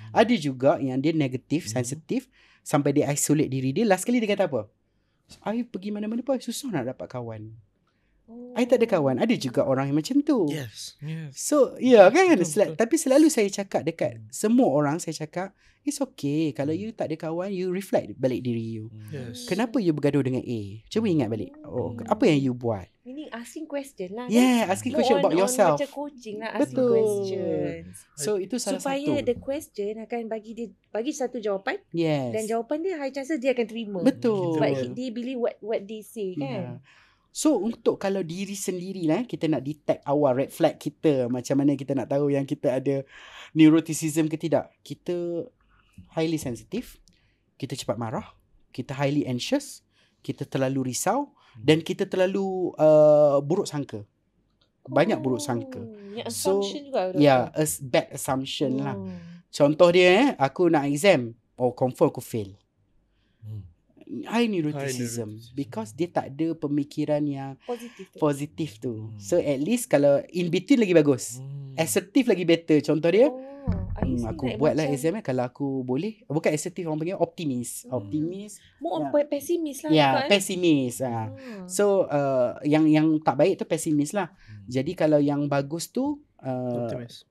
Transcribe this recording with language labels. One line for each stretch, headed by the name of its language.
Malay: Ada juga yang dia negatif, sensitif, sampai dia isolate diri dia. Last kali dia kata apa? I pergi mana-mana pun susah nak dapat kawan. I tak ada kawan. Ada juga orang yang macam tu.
English: Yes.
Malay: So, ya kan? Betul. Tapi selalu saya cakap dekat semua orang, saya cakap, it's okay. Kalau you tak ada kawan, you reflect balik diri you.
English: Yes.
Malay: Kenapa you bergaduh dengan A? Cuba ingat balik. Apa yang you buat?
English: Meaning asking question lah. Yeah, asking question about yourself.
Malay: Macam coaching lah, asking Betul.
English: questions.
Malay: So, itu salah Supaya satu. the question akan bagi satu jawapan.
English: Yes.
Malay: Dan jawapan dia high chances dia akan terima. Betul.
English: But they believe what they say Yeah.
Malay: kan. So untuk kalau diri sendiri lah, kita nak detect awal red flag kita, macam mana kita nak tahu yang kita ada neuroticism ke tidak. Kita highly sensitive, kita cepat marah, kita highly anxious, kita terlalu risau dan kita terlalu buruk sangka. Banyak buruk sangka. Yang So, assumption juga. Ya, yeah, bad assumption lah. Contoh dia aku nak exam, confirm aku fail. High neuroticism because dia tak ada pemikiran yang positif tu. So at least kalau in between lagi bagus. Assertive lagi better. Contoh dia, aku buatlah exam kalau aku boleh. Bukan assertive, orang panggil optimis. Optimis. More pesimis lah. Ya, pesimis. So yang tak baik tu pesimis lah. Jadi kalau yang bagus tu Optimis.